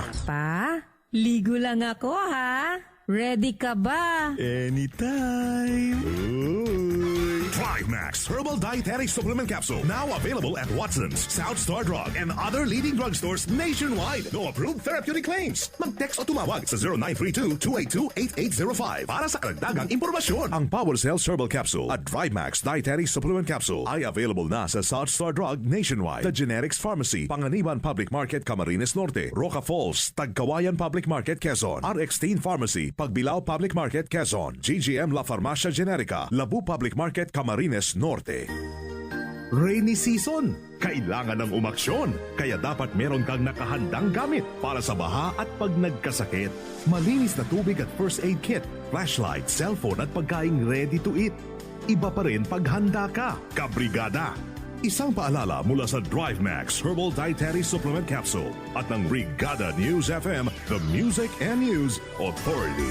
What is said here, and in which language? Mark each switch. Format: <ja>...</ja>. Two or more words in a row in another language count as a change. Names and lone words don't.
<tl>Pa, ligo lang ako ha. Ready ka ba?</tl> <en>Anytime. Drive Max Herbal Dietary Supplement Capsule. Now available at Watson's, South Star Drug, and other leading drugstores nationwide. No approved therapeutic claims.</en> <tl>Mag-text o tumawag sa 0932-282-8805 para sa karagdagang impormasyon. Ang Power Cells Herbal Capsule at Drive Max Dietary Supplement Capsule ay available na sa South Star Drug nationwide, The Generics Pharmacy, Panganiban Public Market, Camarines Norte, Roca Falls, Tagkawayan Public Market, Quezon, RX Teen Pharmacy, Pagbilao Public Market, Quezon, GGM La Farmacia Generica, Labu Public Market, Camarines Norte.</tl> <en>Rainy season,</en> <tl>kailangan ng umaksyon. Kaya dapat meron kang nakahandang gamit para sa baha at pag nagkasakit. Malinis na tubig at</tl> <en>first aid kit,</en> <tl>flashlight, cellphone at pagkaing</tl> <en>ready to eat.</en> <tl>Iba pa rin paghanda ka, kabrigada. Isang paalala mula sa Drive Max Herbal Dietary Supplement Capsule at ng Brigada News FM,</tl> <en>the Music and News Authority.</en>